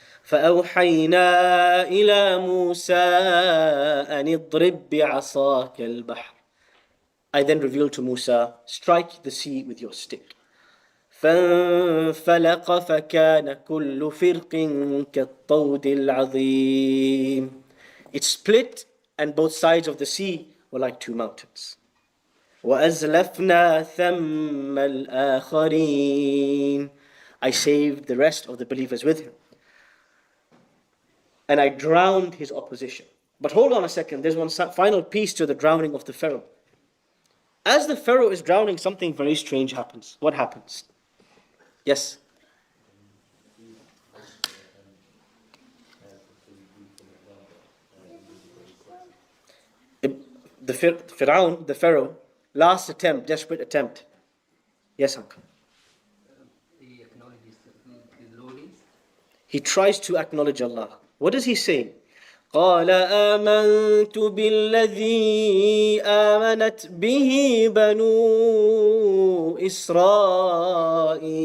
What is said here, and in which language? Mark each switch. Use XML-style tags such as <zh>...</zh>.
<ar>فأوحينا إلى موسى أن اضرب بعصاك البحر.</ar> <en>I then revealed to Musa, strike the sea with your stick.</en> <ar>فانفلق فكان كل فرق كالطود العظيم.</ar> <en>It split and both sides of the sea were like two mountains.</en> <ar>وأزلفنا ثم الآخرين.</ar> <en>I saved the rest of the believers with him. And I drowned his opposition. But hold on a second, there's one final piece to the drowning of the Pharaoh. As the Pharaoh is drowning, something very strange happens. What happens? Yes? The Pharaoh, last attempt, desperate attempt. Yes, uncle. He acknowledges the Lord. He tries to acknowledge Allah. What does he say?</en> <ar>قال آمنت بالذي آمنت به بنو إسرائيل.</ar>